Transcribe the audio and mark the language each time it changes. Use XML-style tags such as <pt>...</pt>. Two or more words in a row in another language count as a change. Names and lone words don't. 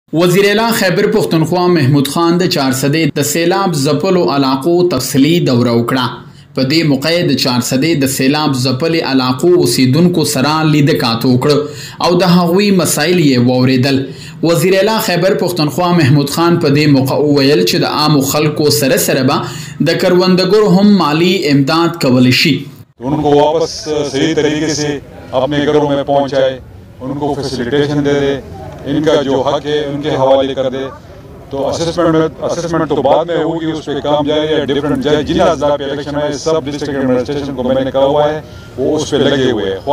<ps>وزیر اعلی خیبر پښتونخوا محمود خان د چارسدې د سیلاب ځپلو علاقو تفصیلي دوره اوکړه. په دې موقع د چارسدې د سیلاب ځپلې علاقو اوسیدونکو سره لیدکات وکړه او د هغوی مسایل یې واورېدل. وزیر اعلی خیبر پختونخوا محمود خان په دې موقع وویل چې د عامو خلکو سره سره به د کروندګرو هم مالی امداد کولی شي.</ps> <ur>ان کو واپس صحیح طریقے سے اپنے گھروں میں پہنچائے، ان کو فیسیلیٹیشن دے دے، ان کا جو حق ہے ان کے حوالے کر دے. تو اسیسمنٹ تو بعد میں ہوگی، اس پر کام جائے گا. ڈفرنٹ جائے ضلع اضلاع پہ الیکشن ہے، سب</ur> <en>district administration</en> <ur>کو میں نے کہا ہوا ہے، وہ اس پر لگے ہوئے ہیں.</ur>